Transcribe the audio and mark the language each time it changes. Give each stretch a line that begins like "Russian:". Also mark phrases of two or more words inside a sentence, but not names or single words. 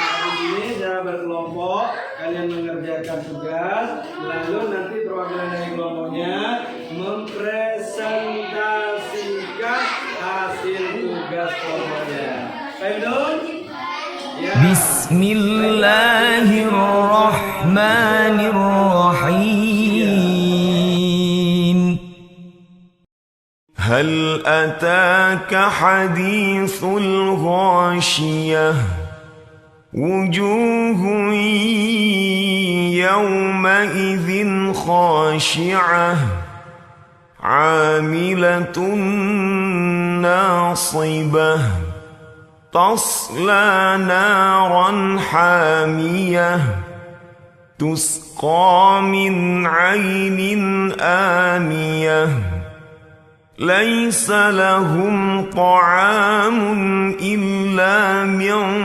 Indonesian: Di sini secara berkelompok kalian mengerjakan tugas, lalu nanti perwakilan dari kelompoknya mempresentasikan hasil tugas kelompoknya. Baik dong? Ya.
Arabic: Bismillahirrahmanirrahim. هل أتاك حديث الغاشية. وجوه يومئذ خاشعة. عاملة ناصبة. تصلى نارا حامية تسقى من عين آنية ليس لهم طعام إلا من